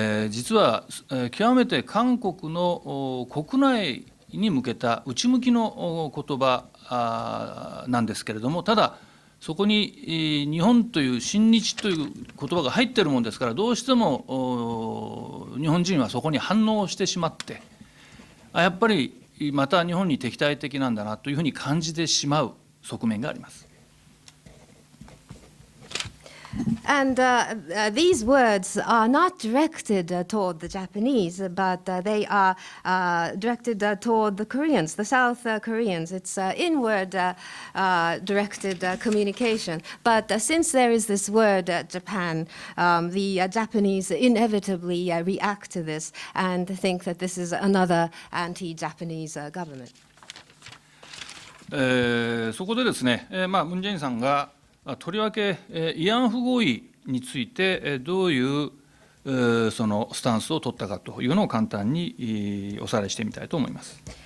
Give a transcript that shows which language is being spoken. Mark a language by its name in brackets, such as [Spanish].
[Japanese] 実は極めて韓国の国内に向けた内向きの言葉なんですけれども、ただそこに日本という親日という言葉が入っているものですから、どうしても日本人はそこに反応してしまってやっぱりまた日本に敵対的なんだなというふうに感じてしまう側面があります。 [English] And these words are not directed toward the Japanese, but they are directed toward the Koreans, the South Koreans. It's inward directed communication. But since there is this word Japan, the Japanese inevitably react to this and think that this is another anti-Japanese government. [Japanese] そこでですね、ムン・ジェインさんがとりわけ慰安婦合意についてどういうそのスタンスを取ったかというのを簡単におさらいしてみたいと思います。